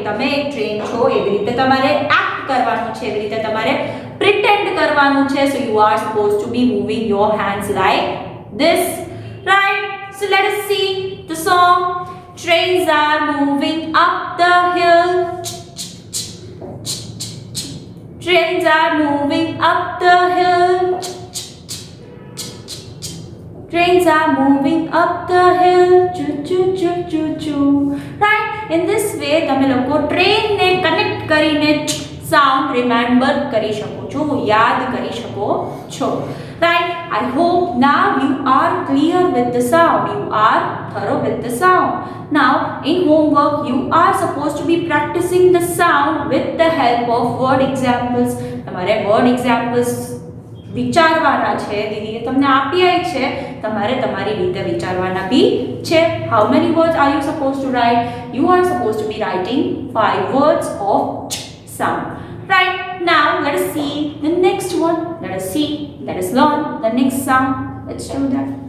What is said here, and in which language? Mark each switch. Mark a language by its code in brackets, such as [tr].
[gu] તમે એક ટ્રેન છો એવી રીતે તમારે એક્ટ કરવાનું છે, એવી રીતે તમારે પ્રિટેન્ડ કરવાનું છે. [en] So you are supposed to be moving your hands like this, right? So let us see the song. Trains are moving up the hill. Trains are moving up the hill. Trains are moving up the hill. Choo choo choo choo choo. Right? In this way, [gu] તમે લોકો train ને connect કરીને sound remember કરી શકો છો, યાદ કરી શકો છો. [en] Right? I hope now you are clear with the sound. You are thorough with the sound. Now, in homework, you are supposed to be practicing the sound with the help of word examples. [gu] તમારે word examples વિચારવાના છે. દીદીએ તમને આપ્યા છે, તમારે તમારી રીતે વિચારવાના બી છે. [en] How many words are you supposed to write? You are supposed to be writing 5 words of sound. Right? Now let us see the next one. Let us learn the next sound. Let's do that.